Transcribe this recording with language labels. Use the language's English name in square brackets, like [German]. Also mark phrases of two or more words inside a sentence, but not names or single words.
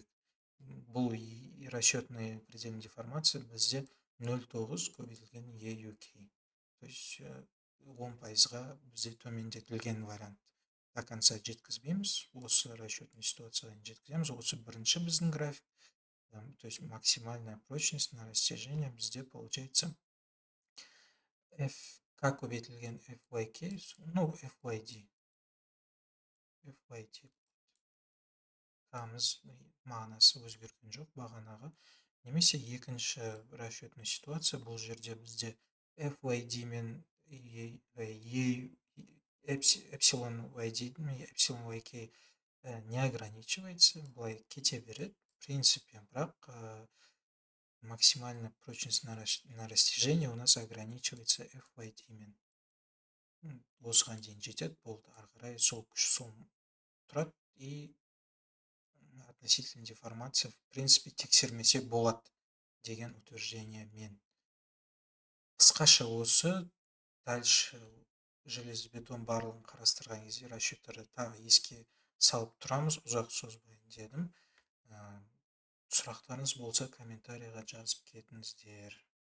[Kazakh] Бұл [Russian] расчетный предельная деформация [Kazakh] бізде 0,9 көбейтілген EUK. [Russian] То есть [Kazakh] 10%-ға бізде төмендетілген вариант. [Russian] До конца [Kazakh] жеткізбейміз, осы расчетный ситуациядан жеткіземіз. Осы бірінші біздің график. [Russian] То есть максимальная прочность на растяжение бізде получается FK көбейтілген FYK, ну FYD. [Kazakh] K-мыз мағынасы өзгерген жоқ бағанағы. Немесе екінші [Russian] расчетный ситуация, [Kazakh] бұл жерде бізде FYD мен Epsilon YK [Russian] не ограничивается, [Kazakh] былай кете береді. [Russian] В принципе, бірақ максимальная прочность на растяжение у нас ограничивается FYD мен. [Kazakh] Осыған дейін жетеді, болды. Ары қарай сол күш сол тұрады, [Russian] и относительно деформация, в принципе, [Kazakh] тексермесе болады деген утверждение мен. Қысқаша осы. [Russian] Дальше железобетон [Kazakh] барлығын қарастырған кезде расчеттарды тағы еске салып тұрамыз, ұзақ созбайын дедім. Сұрақтарыңыз болса комментарийға жазып кетіңіздер.